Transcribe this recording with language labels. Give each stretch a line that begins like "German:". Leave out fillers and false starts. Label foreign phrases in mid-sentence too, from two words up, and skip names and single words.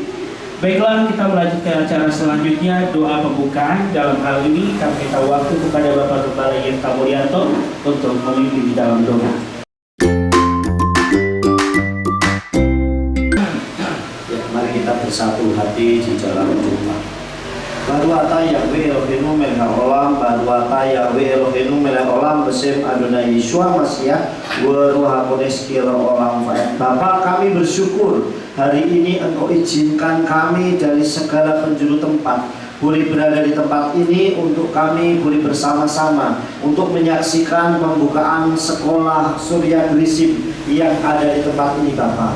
Indonesian: Baiklah, kita melanjutkan acara selanjutnya, doa pembukaan. Dalam hal ini kami minta waktu kepada Bapak Gembala Yefta Mulyanto untuk memimpin di dalam doa. Ya, mari kita bersatu hati di dalam doa.
Hebrew: ברוך אתה יהוה אלהינו מלך העולם, ברוך אתה יהוה אלהינו מלך העולם, בשם אדוני ישוע משיח, רוח הקודש קרא עולם ועד.
Indonesian: Bapa, kami bersyukur hari ini Engkau izinkan kami dari segala penjuru tempat boleh berada di tempat ini untuk kami boleh bersama-sama untuk menyaksikan pembukaan sekolah Surya Geresim yang ada di tempat ini, Bapak.